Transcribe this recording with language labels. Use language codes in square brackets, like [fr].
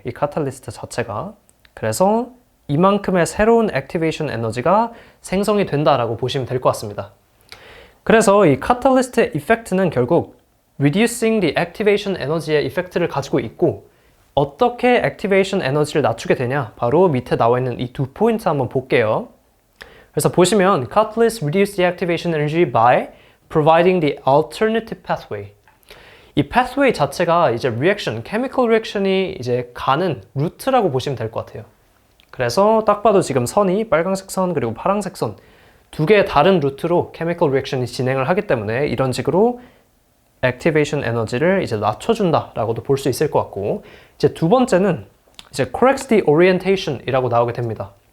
[ko] 이 카탈리스트 자체가. 그래서 이만큼의 새로운 액티베이션 에너지가 생성이 된다라고 보시면 될 것 같습니다. 그래서 이 카탈리스트의 이펙트는 결국 [en] reducing the activation energy [ko] 의 이펙트를 가지고 있고, 어떻게 액티베이션 에너지를 낮추게 되냐? 바로 밑에 나와 있는 이 두 포인트 한번 볼게요. [en] 그래서 보시면 catalysts reduce the activation energy by providing the alternative pathway. [ko] 이 pathway 자체가 이제 reaction, chemical reaction이 이제 가는 루트라고 보시면 될 것 같아요. 그래서 딱 봐도 지금 선이 빨간색 선 그리고 파란색 선 두 개의 다른 루트로 chemical reaction이 진행을 하기 때문에 이런 식으로 액티베이션 에너지를 이제 낮춰준다라고도 볼 수 있을 것 같고, 이제 두 번째는 이제 [en] corrects the orientation [ko] 이라고 나오게 됩니다.